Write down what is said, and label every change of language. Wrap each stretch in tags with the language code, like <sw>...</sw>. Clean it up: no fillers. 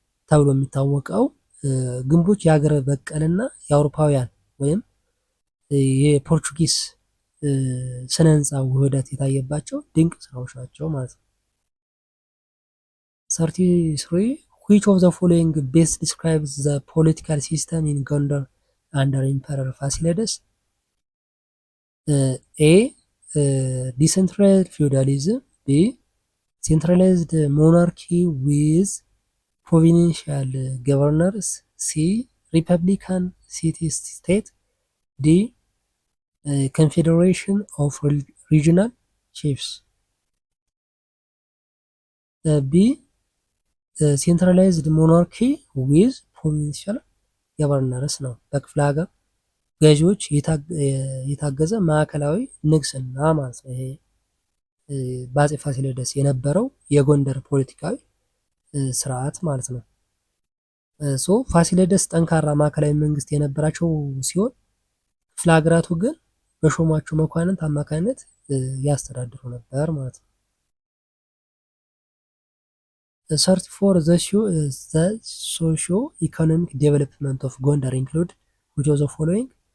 <am>ተብሎ የሚታወቀው ግንቦች የሀገር በቀልና የአውሮፓውያን ወይም የፖርቹጊስ ስነ ህንፃ ውህደት የታየባቸው ድንቅ ስራዎች ናቸው ማለት ነው። 33</am> <en>which of the following best describes the political system in Gondar under Emperor Fasilides? A decentralized feudalism, B centralized monarchy with provincial governors, C republican city state, D confederation of regional chiefs. B ሴንትራላይዝድ ሞናርኪ ዊዝ ፕሮቪንሻል ገቨርነርስ</en> <am>ነው። በክፍለ ሀገር ገዢዎች የታገዘ ማዕከላዊ ንግስና ማለት ነው። ይሄ በአፄ ፋሲለደስ የነበረው የጎንደር ፖለቲካዊ ስርዓት ማለት ነው። ሶ ፋሲለደስ ጠንካራ ማዕከላዊ መንግስት የነበራቸው ሲሆን ክፍለ ሀገራቱ ግን በሾሟቸው መኳንንት አማካኝነት ያስተዳድሩ ነበር ማለት ነው። 34</am> <en>the socio-economic development of ጎንደር include which of the following?</en>